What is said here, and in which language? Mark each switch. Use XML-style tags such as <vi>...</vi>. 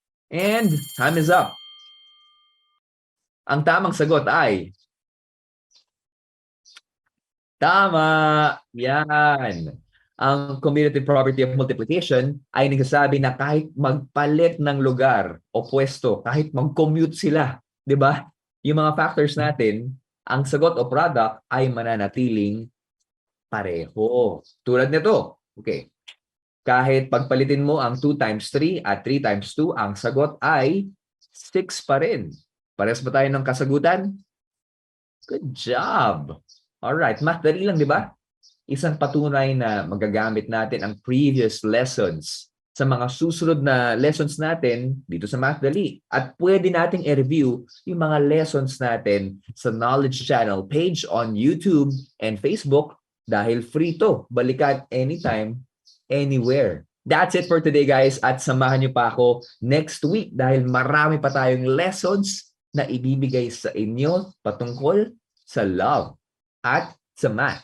<en>And time is up.</en> <tl>Ang tamang sagot ay Tama! Yan. Ang</tl> <en>commutative property of multiplication</en> <tl>ay nagsasabi na kahit magpalit ng lugar o pwesto, kahit mag-commute sila, di ba? Yung mga factors natin, ang sagot o product ay mananatiling pareho. Tulad nito, okay, kahit pagpalitin mo ang 2 times 3 at 3 times 2, ang sagot ay 6 pa rin. Parehas ba tayo ng kasagutan?</tl> <en>Good job! Alright,</en> <tl>MathDali lang, di ba? Isang patunay na magagamit natin ang previous lessons sa mga susunod na lessons natin dito sa MathDali. At pwede nating i-review yung mga lessons natin sa Knowledge Channel page</tl> <en>on YouTube and Facebook</en> <tl>dahil</tl> <en>free to.</en> <tl>Balikan</tl> <en>anytime, anywhere. That's it for today, guys.</en> <tl>At samahan niyo pa ako</tl> <en>next week</en> <tl>dahil marami pa tayong lessons na ibibigay sa inyo patungkol sa love at sa math.</tl>